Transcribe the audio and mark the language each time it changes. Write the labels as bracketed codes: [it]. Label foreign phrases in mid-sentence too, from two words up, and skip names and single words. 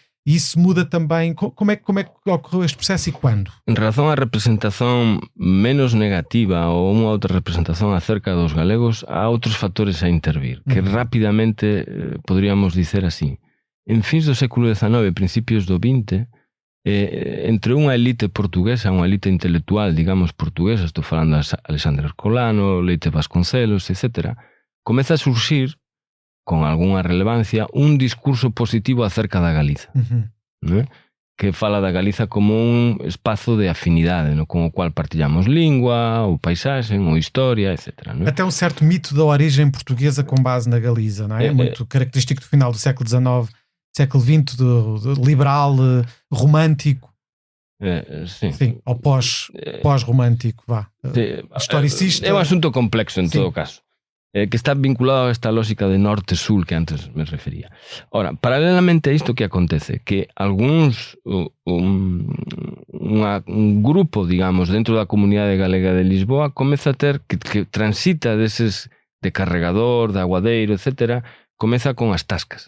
[pt] E isso muda também. Como é que ocorreu este processo e quando? Em relação à representação menos negativa ou uma outra representação acerca dos galegos, há outros fatores a intervir, que rapidamente poderíamos dizer assim. [gl] Em fins do século XIX, princípios do XX, entre unha elite portuguesa, unha elite intelectual, digamos, portuguesa, estou falando de Alexandre Herculano, Leite Vasconcelos, etc., comeza a surxir, con algunha relevancia, un discurso positivo acerca da Galiza, ¿no? Que fala da Galiza como un espazo de afinidade, ¿no? Con o cual partilhamos lingua, ou paisaxe, ou historia, etc. ¿No? [pt] Até um certo mito da origem portuguesa com base na Galiza, não é? Muito característico do final do século XIX, século XX, do liberal, romântico. Sim, ou pós-romântico, vá. Historicista. [gl] É un asunto complexo en todo caso, que está vinculado a esta lógica de norte-sul que antes me refería. Ora, paralelamente a isto que acontece, que algúns un grupo, digamos, dentro da comunidade galega de Lisboa comeza a ter, que transita deses de carregador, de aguadeiro, etc., comeza con as tascas.